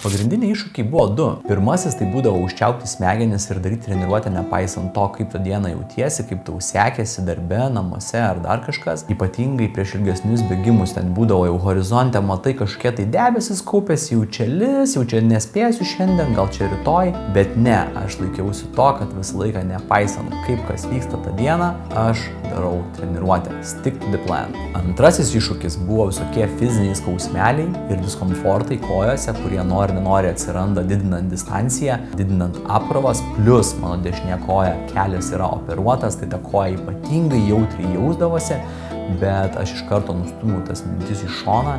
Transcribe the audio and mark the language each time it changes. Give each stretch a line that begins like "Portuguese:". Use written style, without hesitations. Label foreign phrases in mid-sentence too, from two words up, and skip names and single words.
Lithuanian: Pagrindiniai iššūkiai buvo 2. Pirmasis tai būdavo užčiaupti smegenis ir daryti treniruotę nepaisant to, kaip tą dieną jautiesi, kaip tau sekėsi darbe, namuose ar dar kažkas. Ypatingai prieš ilgesnius bėgimus ten būdavo jau horizonte, matai kažkokie tai debesis kaupėsi, jau čia nespėsiu šiandien, gal čia rytoj, bet ne, aš laikiausi to, kad visą laiką nepaisant kaip kas vyksta tą dieną, aš darau treniruotę.
English: Stick to the plan.
Lithuanian: Antrasis iššūkis buvo visokie fiziniai skausmeliai ir diskomfortai kojose, kurie nenori atsiranda didinant distanciją, didinant apkrovas, plus mano dešinė koja kelias yra operuotas, tai ta koja ypatingai jautriai jausdavosi, bet aš iš karto nustumiau tas mintis į šoną